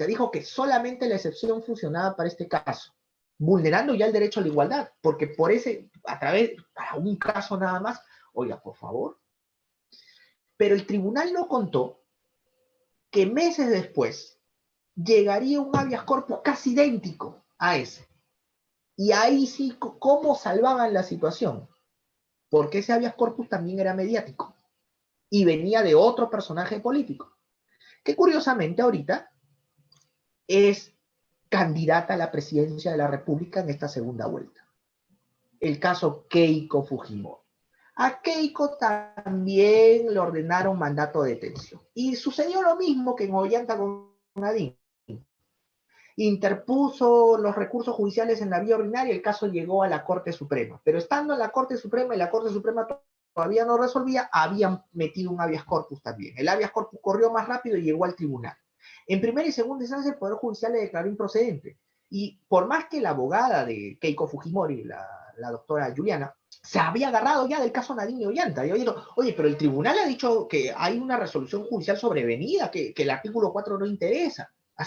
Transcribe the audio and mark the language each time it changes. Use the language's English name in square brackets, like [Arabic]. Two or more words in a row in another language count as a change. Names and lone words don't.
[Spanish] Dijo que solamente la excepción funcionaba para este caso, vulnerando ya el derecho a la igualdad, porque por para un caso nada más, oiga, por favor. Pero el tribunal no contó que meses después llegaría un habeas corpus casi idéntico a ese. Y ahí sí, ¿cómo salvaban la situación? Porque ese habeas corpus también era mediático y venía de otro personaje político, que curiosamente ahorita es candidata a la presidencia de la República en esta segunda vuelta. El caso Keiko Fujimori. A Keiko también le ordenaron mandato de detención. Y sucedió lo mismo que en Ollanta con Nadine. Interpuso los recursos judiciales en la vía ordinaria y el caso llegó a la Corte Suprema. Pero estando en la Corte Suprema y la Corte Suprema todavía no resolvía, habían metido un habeas corpus también. El habeas corpus corrió más rápido y llegó al tribunal. En primera y segunda instancia, el Poder Judicial le declaró improcedente. Y por más que la abogada de Keiko Fujimori, la doctora Juliana, se había agarrado ya del caso Nadine y Ollanta. Y oye, pero el tribunal ha dicho que hay una resolución judicial sobrevenida, que el artículo 4 no interesa.